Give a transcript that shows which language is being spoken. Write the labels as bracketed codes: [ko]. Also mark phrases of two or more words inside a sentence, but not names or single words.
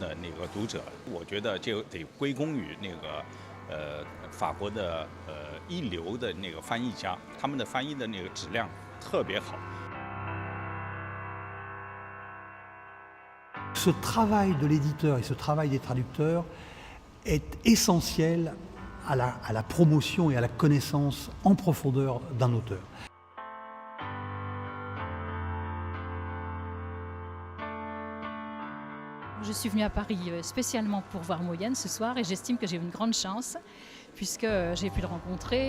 [zh] 的那个读者，我觉得这得归功于那个法国的一流的那个翻译家，他们的翻译的那个质量特别好。 [fr] Ce travail de l'éditeur et ce travail des traducteurs est essentiel à la promotion et à la connaissance en profondeur d'un auteur. Je suis venue à Paris spécialement pour voir Mo Yan ce soir et j'estime que j'ai eu une grande chance puisque j'ai pu le rencontrer.